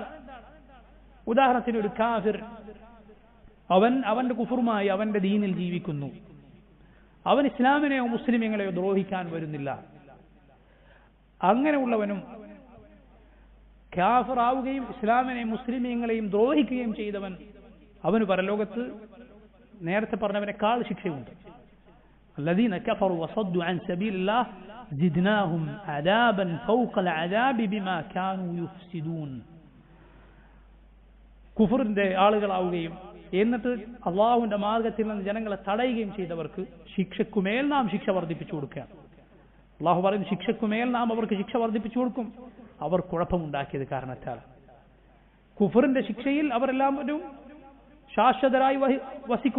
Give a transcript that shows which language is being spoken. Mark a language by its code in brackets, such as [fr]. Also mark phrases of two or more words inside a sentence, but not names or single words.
[ml] ഉദാഹരണത്തിന് ഒരു കാഫിർ, അവന്റെ കുഫറുമായി അവന്റെ ദീനിൽ ജീവിക്കുന്നു, അവൻ ഇസ്ലാമിനെയോ മുസ്ലിമീങ്ങളെയോ ദ്രോഹിക്കാൻ വരുന്നില്ല. അങ്ങനെയുള്ളവനും കാഫിറാവുകയും ഇസ്ലാമിനെയും മുസ്ലിമീങ്ങളെയും ദ്രോഹിക്കുകയും ചെയ്തവൻ, അവന് പരലോകത്ത് നേരത്തെ പറഞ്ഞവനേക്കാൾ ശിക്ഷയുണ്ട്. [ar] الذين كفروا وصدوا عن سبيل الله زدناهم عذابا فوق العذاب بما كانوا يفسدون. [ml] കുഫറിന്റെ ആളുകളാവുകയും എന്നിട്ട് അള്ളാഹുവിന്റെ മാർഗത്തിൽ നിന്ന് ജനങ്ങളെ തടയുകയും ചെയ്തവർക്ക് ശിക്ഷക്കുമേൽ നാം ശിക്ഷ വർദ്ധിപ്പിച്ചു കൊടുക്കുകയാണ്. അള്ളാഹു പറയും, ശിക്ഷക്കുമേൽ നാം അവർക്ക് ശിക്ഷ വർദ്ധിപ്പിച്ചു കൊടുക്കും, അവർ കുഴപ്പമുണ്ടാക്കിയത് കാരണത്താൽ. കുഫറിന്റെ ശിക്ഷയിൽ അവരെല്ലാവരും ശാശ്വതരായി വസിക്കും.